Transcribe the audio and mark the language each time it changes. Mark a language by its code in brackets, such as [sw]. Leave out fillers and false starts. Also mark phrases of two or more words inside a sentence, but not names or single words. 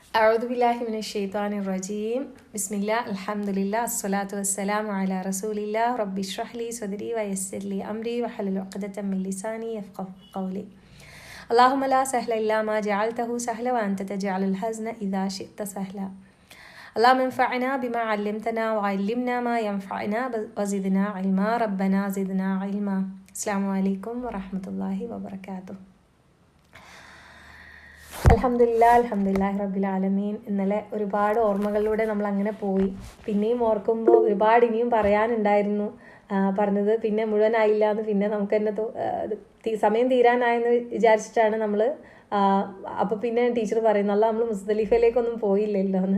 [ar] أعوذ بالله من الشيطان الرجيم بسم الله الحمد لله الصلاة والسلام على رسول الله رب اشرح لي صدري ويسر لي أمري واحلل عقدة من لساني يفقهوا قولي اللهم لا سهل إلا ما جعلته سهلا وأنت تجعل الحزن إذا شئت سهلا اللهم انفعنا بما علمتنا وعلمنا ما ينفعنا وزدنا علما ربنا زدنا علما. السلام عليكم ورحمة الله وبركاته. الحمد لله رب العالمين. [ml] ഇന്നലെ ഒരുപാട് ഓർമ്മകളിലൂടെ നമ്മൾ അങ്ങനെ പോയി. പിന്നെയും ഓർക്കുമ്പോൾ ഒരുപാട് ഇനിയും പറയാനുണ്ടായിരുന്നു. പറഞ്ഞത് പിന്നെ മുഴുവനായില്ല എന്ന് പിന്നെ നമുക്ക് തന്നെ സമയം തീരാനായെന്ന് വിചാരിച്ചിട്ടാണ് നമ്മൾ അപ്പോൾ പിന്നെ ടീച്ചർ പറയുന്നു അല്ല നമ്മൾ മുസ്ദലിഫയിലേക്കൊന്നും പോയില്ലല്ലോ എന്ന്.